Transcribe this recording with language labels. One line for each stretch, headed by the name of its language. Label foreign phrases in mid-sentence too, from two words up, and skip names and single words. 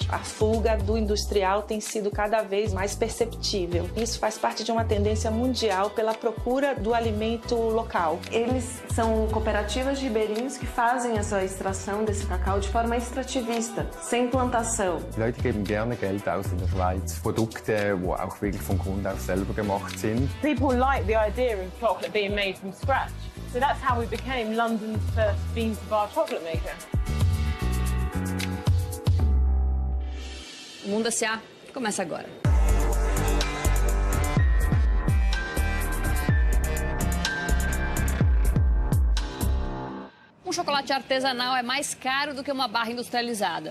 Portuguese: A fuga do industrial tem sido cada vez mais perceptível. Isso faz parte de uma tendência mundial pela procura do alimento local. Eles são cooperativas de ribeirinhos que fazem essa extração desse cacau de forma extrativista, sem plantação.
German: Die Leute geben gerne Geld aus in der Schweiz. Produkte, die auch wirklich vom Grund auf selber gemacht sind.
English: People like the idea of chocolate being made from scratch. So that's how we became London's first bean-to-bar chocolate maker.
Portuguese: O Mundo S.A. começa agora. Um chocolate artesanal é mais caro do que uma barra industrializada.